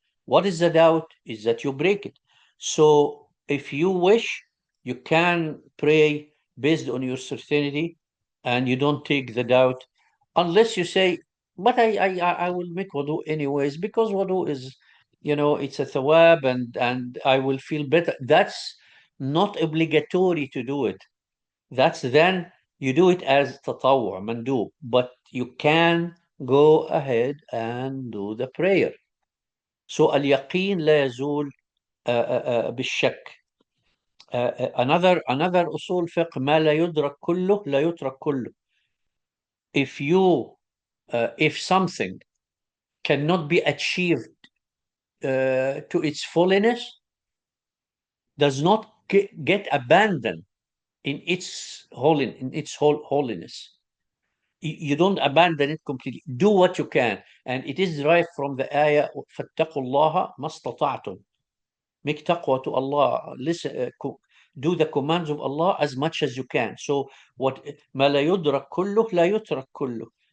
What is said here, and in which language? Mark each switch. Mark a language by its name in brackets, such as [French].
[English] What is the doubt is that you break it. So if you wish, you can pray based on your certainty, and you don't take the doubt, unless you say, but I will make wudu anyways, because wudu is, it's a thawab, and I will feel better. That's not obligatory to do it. That's then you do it as tatawwu, mandub, but you can go ahead and do the prayer. [Arabic] So al-yaqeen لا يزول بالشك. Another usul fiqh, ما لا يدرك كله لا يترك كله. [English] If something cannot be achieved to its fullness, does not get abandoned in its whole holiness. You don't abandon it completely. Do what you can, and it is derived from the ayah [Arabic] فَاتَّقُوا اللَّهَ مَا اسْتَطَعْتُمْ. [English] Make taqwa to Allah. Listen, do the commands of Allah as much as you can. So what [Arabic] ما لا يدرك كله لا يترك كله.